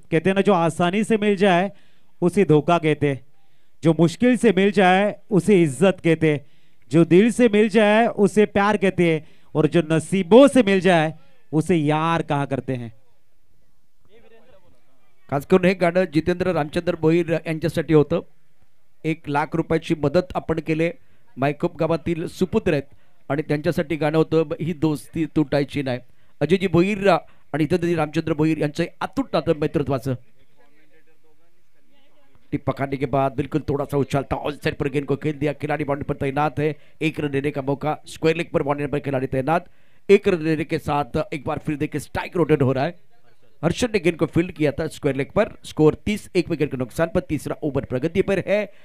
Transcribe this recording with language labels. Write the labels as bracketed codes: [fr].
[hi] कहते हैं ना, जो आसानी से मिल जाए उसे धोखा कहते, जो मुश्किल से मिल जाए उसे इज्जत कहते, जो दिल से मिल जाए उसे प्यार कहते हैं, और जो नसीबों से मिल जाए उसे यार कहा करते हैं। [mr] खास करून हे गाणं जितेंद्र रामचंद्र भोईर यांच्यासाठी होतं। 1 लाख रुपयाची मदत आपण केले, मायकोप गावातील सुपुत्र आहेत आणि त्यांच्यासाठी गाणं होतं ही दोस्ती तुटायची नाही। अजयजी भोईर आणि जितेंद्र रामचंद्र भोईर यांचं अतूट नातं मैत्रित्वाचं। [hi] टिप पकड़ने के बाद बिल्कुल थोड़ा सा उछालता ऑन साइड पर गेंद को खेल दिया, खिलाड़ी बाउंड्री पर तैनात है, 1 रन लेने का मौका, स्क्वायर लेग पर बाउंड्री पर खिलाड़ी तैनात, 1 रन लेने के साथ एक बार फिर देखिए स्ट्राइक रोटेट हो रहा है। हर्षद ने गेंद को फील्ड किया था स्क्वायर लेग पर, स्कोर 30, 1 विकेट के नुकसान पर, तीसरा ओवर प्रगति पर है।